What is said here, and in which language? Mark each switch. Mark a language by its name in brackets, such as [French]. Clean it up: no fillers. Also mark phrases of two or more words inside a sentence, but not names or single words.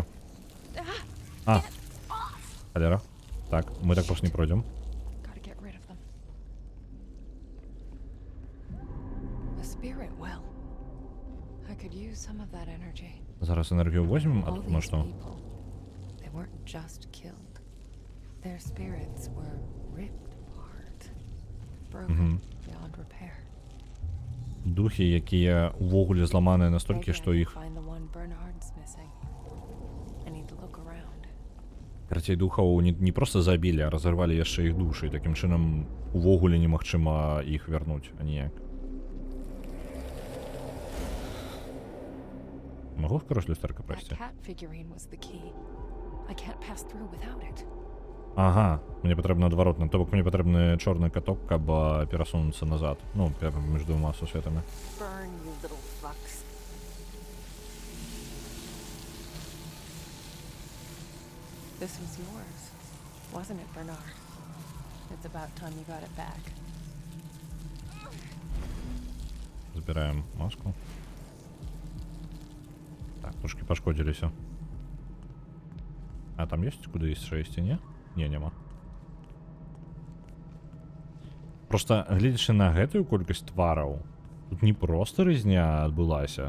[Belarusian] А, холера. [Russian] Так, мы так просто не пройдем. [English] Gotta get rid of them. A spirit well. I could use some of that energy. [Russian] Зараз энергию возьмем, а [English] All [Belarusian] тут на [English] these [Russian] что? [English] people, they weren't just killed. Their spirits were ripped apart, broken beyond repair. [Belarusian] Духи, якія увогуле зламаныя настолькі, [English] Maybe I [Belarusian] што [English] can [Belarusian] іх [English] find the one Bernard's missing. I need to look around. [Belarusian] карацей духаў не проста забілі, а разарвалі яшчэ іх душы, і такім чынам увогуле немагчыма іх вярнуць, а ніяк. Магу скрозь люстэрка [English] That [Belarusian] прайсці? [English] cat figurine was the key. I can't pass through without it. [Belarusian] Ага, мне патрэбна адваротна, то бок мне патрэбны чорны каток, каб перасунуцца назад. Ну, між двума сусветамі. [English] Burn, you little fucks. This was yours, wasn't it, Bernard? It's about time you got it back. [Belarusian] Збіраем маску. Так, трошки пашкодзіліся. А там ёсць куды яшчэ ісці, не? Не, няма. Просто гледзячы на гэтую колькасць твараў, тут не проста рызня адбылася.